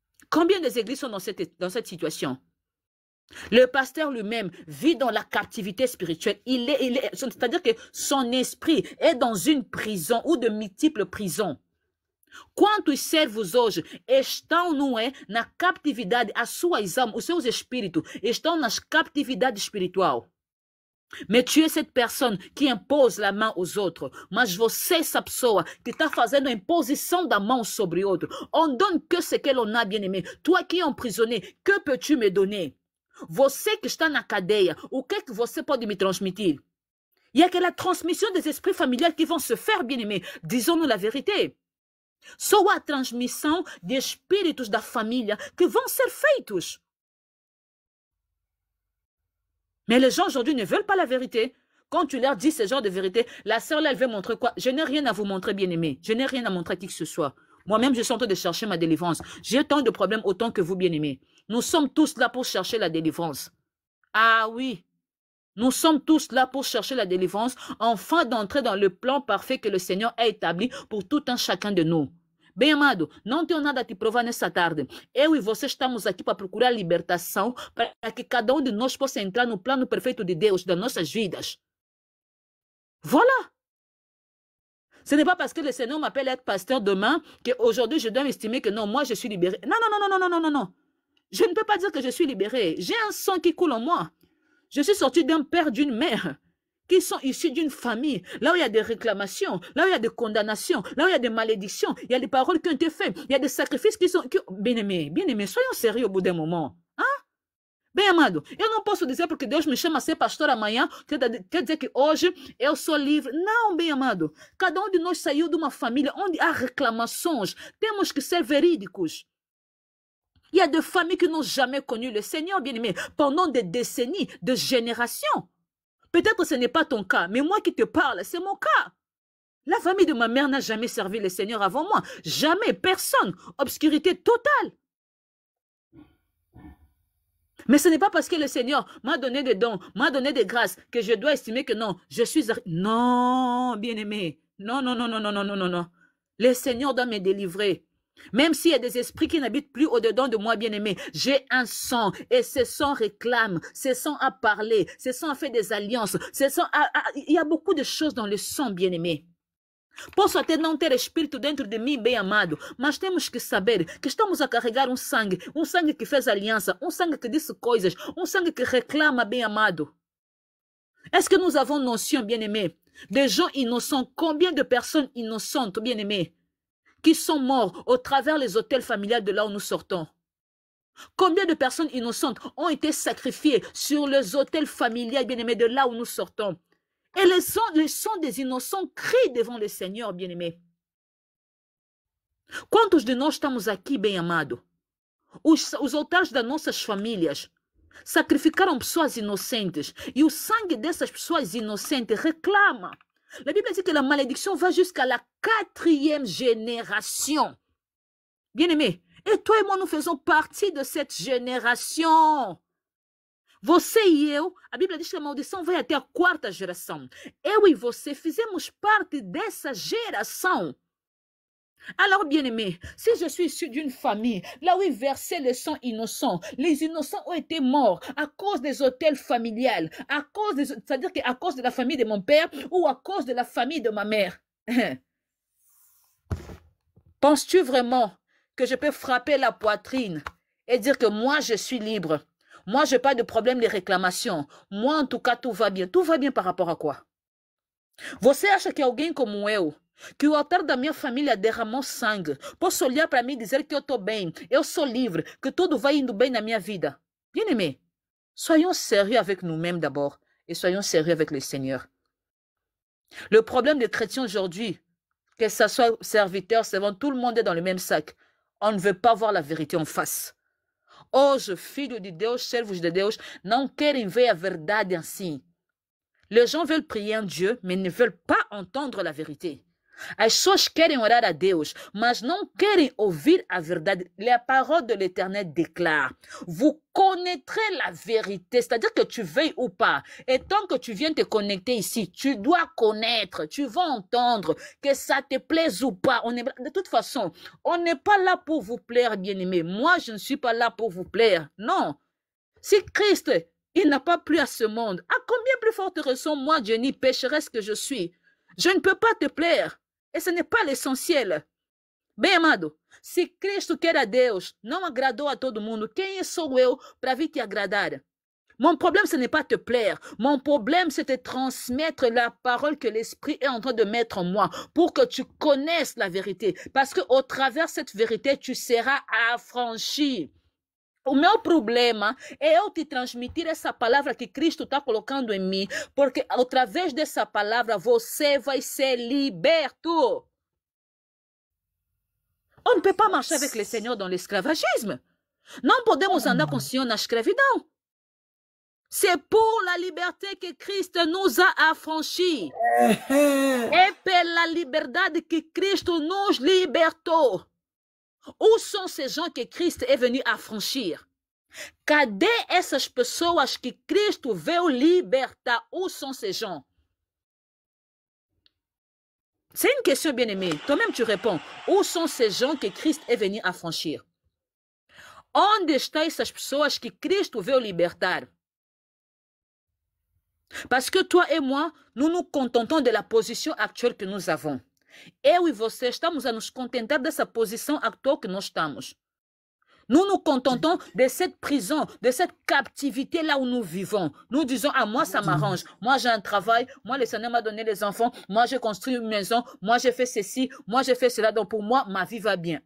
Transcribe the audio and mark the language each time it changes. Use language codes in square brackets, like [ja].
[fr] Combien d'églises sont dans cette situation? Le pasteur lui-même vit dans la captivité spirituelle. C'est-à-dire que son esprit est dans une prison ou de multiples prisons. [pt] Quantos servos hoje estão, não é, na captividade, as suas almas, os seus espíritos estão na captividade espiritual. [fr] Mais tu es cette personne qui impose la main aux autres. [pt] Mas você é essa pessoa que está fazendo a imposição da mão sobre outro. [fr] On donne que ce que l'on a, bien-aimé. Toi qui es emprisonné, que peux-tu me donner? [pt] Você que está na cadeia, o que é que você pode me transmitir? [fr] Il y a que la transmission des esprits familiaux qui vont se faire, bien-aimé. Disons-nous la vérité. [pt] Só a transmissão de espíritos da família que vão ser feitos. [fr] Mais les gens aujourd'hui ne veulent pas la vérité. Quand tu leur dis ce genre de vérité, la sœur là, elle veut montrer quoi? Je n'ai rien à vous montrer, bien-aimé. Je n'ai rien à montrer à qui que ce soit. Moi-même, je suis en train de chercher ma délivrance. J'ai tant de problèmes autant que vous, bien-aimés. Nous sommes tous là pour chercher la délivrance. Ah oui. Nous sommes tous là pour chercher la délivrance, afin d'entrer dans le plan parfait que le Seigneur a établi pour tout un chacun de nous. [pt] Bem amado, não tenho nada a te provar nessa tarde. Eu e você estamos aqui para procurar libertação, para que cada um de nós possa entrar no plano perfeito de Deus, das nossas vidas. [fr] Voilà. Ce n'est pas parce que le Seigneur m'appelle être pasteur demain qu'aujourd'hui je dois m'estimer que non, moi je suis libéré. Non, non, non, non, non, non, non, non. Je ne peux pas dire que je suis libéré. J'ai un sang qui coule en moi. Je suis sorti d'un père, d'une mère, qui sont issus d'une famille, là où il y a des réclamations, là où il y a des condamnations, là où il y a des malédictions, il y a des paroles qui ont été faites, il y a des sacrifices qui sont... Bien-aimés, soyons sérieux au bout d'un moment. Hein? [pt] Bem amado, eu não posso dizer porque Deus me chama a ser pastor amanhã, quer dizer que hoje eu sou livre. Não, bem amado. Cada um de nós saiu de uma família onde há reclamações. Temos que ser verídicos. [fr] Il y a des familles qui n'ont jamais connu le Seigneur, bien-aimé, pendant des décennies, des générations. Peut-être que ce n'est pas ton cas, mais moi qui te parle, c'est mon cas. La famille de ma mère n'a jamais servi le Seigneur avant moi. Jamais, personne. Obscurité totale. Mais ce n'est pas parce que le Seigneur m'a donné des dons, m'a donné des grâces, que je dois estimer que non, je suis... Non, bien-aimé. Non, non, non, non, non, non, non, non, non. Le Seigneur doit me délivrer. Même s'il y a des esprits qui n'habitent plus au-dedans de moi, bien-aimé, j'ai un sang et ce sang réclame, ce sang a parlé, ce sang a fait des alliances, il y a beaucoup de choses dans le sang, bien-aimé. [pt] Posso até não ter espírito dentro de mim, bem amado, mas temos que saber que estamos a carregar um sangue que fez aliança, um sangue que disse coisas, um sangue que reclama, bem amado. [fr] Est-ce que nous avons notion, bien-aimé, des gens innocents, combien de personnes innocentes, bien-aimé, qui sont morts au travers les hôtels familiales de là où nous sortons? Combien de personnes innocentes ont été sacrifiées sur les hôtels familiales, bien-aimés, de là où nous sortons? Et les sons des innocents crient devant le Senhor, bien-aimé. [pt] Quantos de nós estamos aqui, bem amado? Os altares das nossas famílias sacrificaram pessoas inocentes e o sangue dessas pessoas inocentes reclama. [fr] La Bible dit que la malédiction va jusqu'à la 4e génération. Bien-aimé, et toi et moi, nous faisons partie de cette génération. [pt] Você e eu, a Bíblia diz que a maldição vai até a 4ª geração. Eu e você fizemos parte dessa geração. [fr] Alors, bien-aimé, si je suis issu d'une famille, là où ils versaient le sang innocent, les innocents ont été morts à cause des hôtels familiales, c'est-à-dire qu'à cause de la famille de mon père ou à cause de la famille de ma mère. Penses-tu vraiment que je peux frapper la poitrine et dire que moi, je suis libre? Moi, je n'ai pas de problème de réclamation. Moi, en tout cas, tout va bien. Tout va bien par rapport à quoi? [pt] Você acha que alguém como eu, que o altar da minha família derramou sangue, posso olhar para mim e dizer que eu estou bem, eu sou livre, que tudo vai indo bem na minha vida? [fr] Bien-aimé, soyons sérieux avec nous-mêmes d'abord et soyons sérieux avec le Seigneur. Le problème des chrétiens aujourd'hui, que ce soit serviteur, servant, tout le monde est dans le même sac. On ne veut pas voir la vérité en face. [pt] Hoje, filhos de Deus, servos de Deus, não querem ver a verdade assim. [fr] Les gens veulent prier en Dieu, mais ne veulent pas entendre la vérité. [pt] As pessoas querem orar a Deus, mas não querem ouvir a verdade. [fr] La parole de l'Éternel déclare, vous connaîtrez la vérité, c'est-à-dire que tu veuilles ou pas. Et tant que tu viens te connecter ici, tu dois connaître, tu vas entendre, que ça te plaise ou pas. De toute façon, on n'est pas là pour vous plaire, bien-aimés. Moi, je ne suis pas là pour vous plaire. Non. Si Christ, il n'a pas plu à ce monde, à combien plus forte raison, moi, Jenny, pécheresse que je suis, je ne peux pas te plaire. E ce n'est pas l'essentiel. [pt] Bem amado, se Cristo quer a Deus, não agradou a todo mundo, quem sou eu para vir te agradar? [fr] Mon problème, ce n'est pas te plaire. Mon problème, c'est de transmettre la parole que l'Esprit est en train de mettre en moi pour que tu connaisses la vérité. Parce qu'au travers de cette vérité, tu seras affranchi. [pt] O meu problema é eu te transmitir essa palavra que Cristo está colocando em mim, porque através dessa palavra você vai ser liberto. [fr] On ne peut pas marcher avec le Seigneur dans l'esclavagisme. [pt] Não podemos andar com o Senhor na escravidão. [fr] C'est pour la liberté que Cristo nous a affranchis. [pt] É pela liberdade que Cristo nos libertou. [fr] Où sont ces gens que Cristo é venu affranchir? [pt] Cadê essas pessoas que Cristo veio libertar? [fr] Où sont ces gens? C'est une question bien aimée. Toi-même tu réponds. Où sont ces gens que Cristo é venu affranchir? [pt] Onde estão essas pessoas que Cristo veio libertar? [fr] Parce que toi et moi, nous nous contentons de la position actuelle que nous avons. [pt] Eu e você estamos a nos contentar dessa posição atual que nós estamos. [fr] Nous nous contentons de cette prison, de cette captivité là où nous vivons. Nous disons, ah, moi ça m'arrange, moi j'ai un travail, moi le Seigneur m'a donné les enfants, moi j'ai construit une maison, moi j'ai fait ceci, moi j'ai fait cela, donc pour moi, ma vie va bien.